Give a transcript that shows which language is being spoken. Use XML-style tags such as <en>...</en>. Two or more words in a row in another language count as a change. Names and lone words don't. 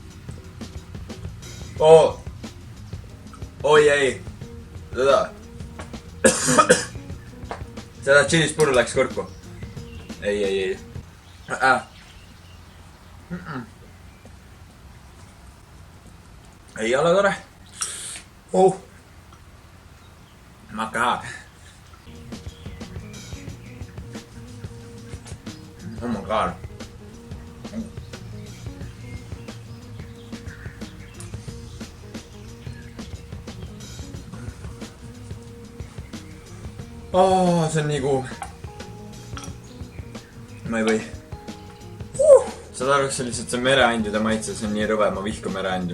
<et>Oh. Oi ei. Seda. Seda chilist puru läks kõrku. Ei. Ei ole tore.</et> <en>Oh. My god. Oh my god.</en> <et>Oh, see on nii kuum. Ma ei või. Saad aru, see lihtsalt see mereandide maitse, see on nii rõve, ma vihkan mereandi.</et>